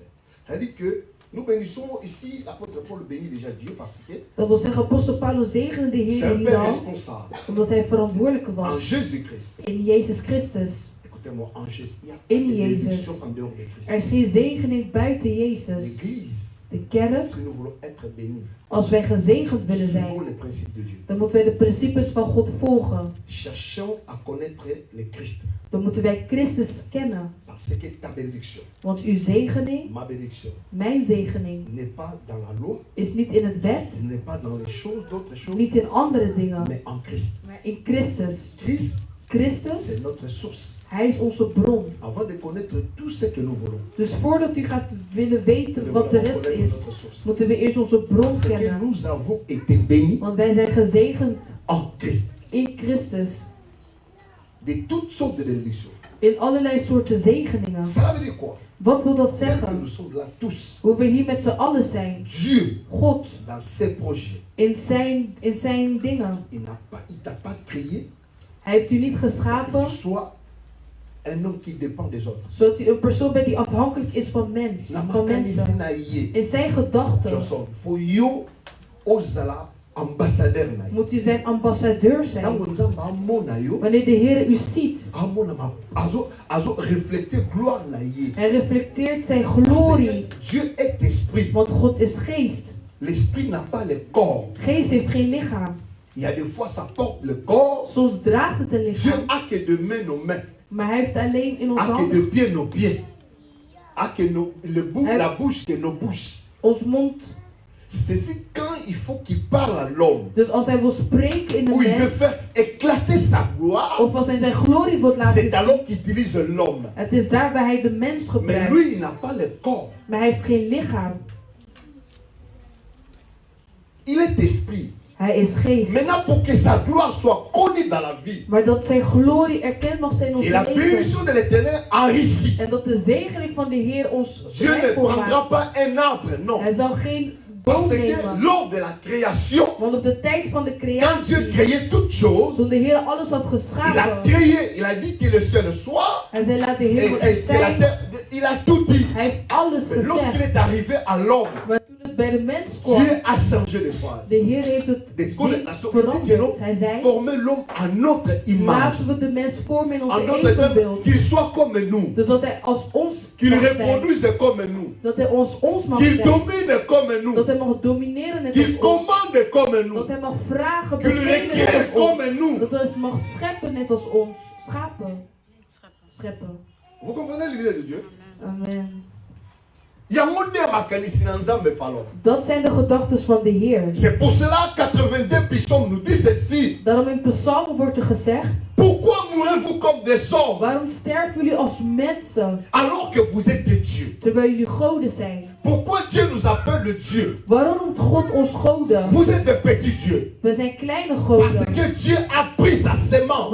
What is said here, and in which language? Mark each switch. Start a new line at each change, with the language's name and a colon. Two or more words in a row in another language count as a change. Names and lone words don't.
French: C'est-à-dire que nous bénissons ici, l'apôtre Paul bénit déjà Dieu parce que
Dutch: Dat wil zeggen, apostel Paulus zegende de
French: c'est
Dutch: Heer
French: un
Dutch: hier
French: Père
Dutch: al,
French: responsable.
Dutch: omdat hij verantwoordelijk
French: En
Dutch: was
French: Jésus-Christ,
Dutch: in Jezus Christus.
French: écoutez-moi, en Jésus, il y a pas
Dutch: In
French: de
Dutch: Jezus.
French: bénédiction en dehors de Christ.
Dutch: Er is geen zegening buiten Jezus.
French: L'Église,
Dutch: De kerk,
French: si nous voulons être bénis,
Dutch: als wij gezegend willen
French: suivons
Dutch: zijn,
French: les principes de Dieu.
Dutch: dan moeten wij de principes van God volgen.
French: Cherchons à connaître le Christ.
Dutch: Dan moeten wij Christus kennen.
French: Parce que ta bénédiction,
Dutch: Want uw zegening,
French: ma bénédiction,
Dutch: mijn zegening,
French: n'est pas dans la loi,
Dutch: is niet in het wet,
French: n'est pas dans les choses, d'autres choses,
Dutch: niet in andere dingen,
French: mais en Christ.
Dutch: maar in Christus.
French: Christ,
Dutch: Christus,
French: c'est notre source.
Dutch: hij is onze bron.
French: Avant de connaître tout ce que nous voulons,
Dutch: Dus voordat u gaat willen
French: nous
Dutch: weten
French: devons
Dutch: wat de rest
French: connaître
Dutch: is,
French: notre source.
Dutch: moeten we eerst onze bron
French: Parce que
Dutch: kennen.
French: nous avons été bénis
Dutch: Want wij zijn gezegend
French: en Christ
Dutch: in Christus.
French: de toutes sortes de bénédictions.
Dutch: In allerlei soorten zegeningen.
French: Ça veut dire quoi?
Dutch: Wat wil dat
French: Dès que
Dutch: zeggen?
French: nous sommes là tous,
Dutch: Hoe we hier met z'n allen zijn.
French: Dieu,
Dutch: God,
French: dans ses projets,
Dutch: in zijn dingen.
French: il t'a pas créé
Dutch: Hij heeft u niet
French: pour que
Dutch: geschapen,
French: tu sois un homme qui dépend des autres.
Dutch: zodat u een persoon bent die afhankelijk is van van mensen. In zijn gedachten Johnson,
Lingala: faut yo ozala ambassadeur na yo.
Dutch: moet u zijn ambassadeur zijn.
Lingala: Tango nzamba amona yo,
Dutch: Wanneer de Heer u ziet,
Lingala: amona azo refléter gloire na ye.
Dutch: hij reflecteert zijn
French: Parce
Dutch: glorie.
French: que Dieu est esprit.
Dutch: Want God is geest.
French: L'esprit n'a pas le corps.
Dutch: Geest heeft geen lichaam.
French: Il y a des fois ça porte le corps.
Dutch: Soms draagt het een
French: Dieu
Dutch: lichaam.
French: a que de mains nos mains,
Dutch: Maar hij heeft alleen in onze
French: a que de
Dutch: handen
French: pieds nos pieds, a que la bouche que nos bouches.
Dutch: ons mond.
French: C'est quand il faut qu'il parle à l'homme,
Dutch: Dus als hij wil spreken in
French: où
Dutch: een
French: il veut
Dutch: mens,
French: faire éclater sa gloire,
Dutch: of als hij zijn glorie wil laten
French: c'est
Dutch: zien,
French: alors qu'il utilise l'homme.
Dutch: het is daar waar hij de mens
French: Mais
Dutch: gebruikt.
French: lui, il n'a pas le corps.
Dutch: Maar hij heeft geen lichaam.
French: Il est esprit.
Dutch: Hij is geest.
French: Maintenant, pour que sa gloire soit connue dans la vie,
Dutch: Maar dat zijn glorie erkend mag zijn in
French: et la
Dutch: ons
French: bénédiction
Dutch: leven.
French: de l'Éternel enrichit.
Dutch: En dat de zegening van de Heer ons
French: Dieu ne
Dutch: rijkvol
French: prendra
Dutch: maakt.
French: pas un arbre, non.
Dutch: Hij zal geen
French: Parce
Dutch: boom
French: que
Dutch: nemen.
French: lors de la création,
Dutch: Want op de tijd van de
French: quand Dieu
Dutch: creatie,
French: créait toutes choses,
Dutch: toen de Heer alles had
French: il a
Dutch: geschapen,
French: créé, il a dit que le ciel soit,
Dutch: hij zei laat de
French: et,
Dutch: Heer
French: et
Dutch: er
French: que la
Dutch: zijn.
French: terre, il a tout dit.
Dutch: Hij heeft alles
French: Mais lorsqu'il
Dutch: gezegd.
French: est arrivé à l'homme,
Dutch: Maar toen het bij de mens kwam,
French: Dieu a changé de phrase.
Dutch: de Heer heeft het
French: Des connotations.
Dutch: veranderd. Hij zei,
French: Former l'homme à notre image.
Dutch: laten we de mens vormen in
French: En
Dutch: onze
French: d'autres termes,
Dutch: evenbeeld.
French: qu'il soit comme nous,
Dutch: Dus dat hij als ons
French: qu'il
Dutch: mag zijn.
French: reproduise comme nous,
Dutch: Dat hij ons mag
French: qu'il
Dutch: zijn.
French: domine comme
Dutch: Dat
French: nous,
Dutch: hij mag domineren net
French: qu'il
Dutch: als ons.
French: commande comme nous,
Dutch: Dat hij mag vragen,
French: qu'il
Dutch: bevelen net
French: requiert
Dutch: als ons.
French: comme nous.
Dutch: Dat hij mag scheppen net als ons. Schapen. Scheppen.
French: Vous comprenez l'idée de Dieu? Amen.
Lingala: Yango nde makanisi na Nzambe falo.
Dutch: Dat zijn de gedachten van de Heer.
French: C'est pour cela 82 psaumes nous dit ceci.
Dutch: Daarom in Psalmen wordt er gezegd,
French: Pourquoi mourrez-vous comme des hommes
Dutch: waarom sterven jullie als mensen,
French: alors que vous êtes des dieux?
Dutch: terwijl jullie goden zijn?
French: Pourquoi Dieu nous appelle le Dieu?
Dutch: Waarom noemt God ons goden?
French: Vous êtes des petits dieux.
Dutch: We zijn kleine
French: Parce
Dutch: goden.
French: que Dieu a pris sa sémence.